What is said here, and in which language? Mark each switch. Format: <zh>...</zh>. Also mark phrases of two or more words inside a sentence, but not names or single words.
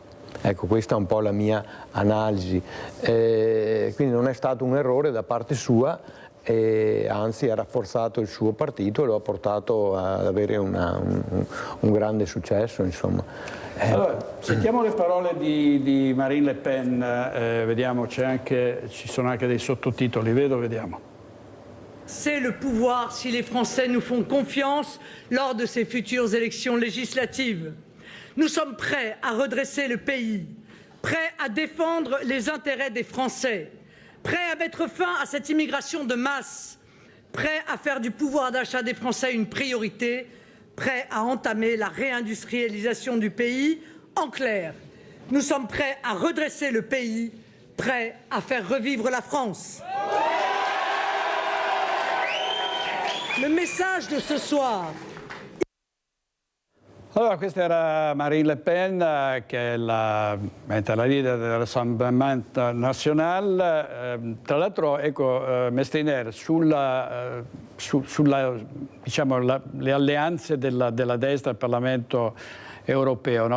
<it>Ecco, questa è un po' la mia analisi. Quindi non è stato un errore da parte sua, anzi ha rafforzato il suo partito e lo ha portato ad avere un grande successo, insomma. Allora, sentiamo le parole di Marine Le Pen, vediamo, ci sono anche dei sottotitoli, vediamo.</it> <fr>C'est le pouvoir si les Français nous font confiance lors de ces futures élections législatives. Nous sommes prêts à redresser le pays, prêts à défendre les intérêts des Français, prêts à mettre fin à cette immigration de masse, prêts à faire du pouvoir d'achat des Français une priorité, prêts à entamer la réindustrialisation du pays. En clair, nous sommes prêts à redresser le pays, prêts à faire revivre la France. Le message de ce soir.</fr> <it>Allora, questa era Marine Le Pen, che è la leader del Rassemblement National. Tra l'altro, ecco, Mestiner, diciamo, le alleanze della destra al Parlamento europeo, no?</it>